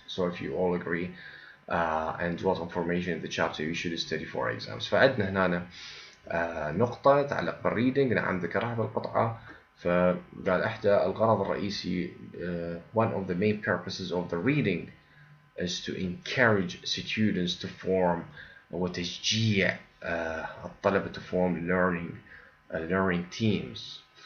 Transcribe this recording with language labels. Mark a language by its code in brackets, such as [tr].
[en] So if you all agree and what information in the chapter you should study for exams. [ar] فعندنا هنا نقطة تتعلق بالريدنج نعم ذكرها بالقطعة. فقال إحدى الغرض الرئيسي [en] one of the main purposes of the reading is to encourage students to form [ar] وتشجيع الطلبة [en] to form learning teams.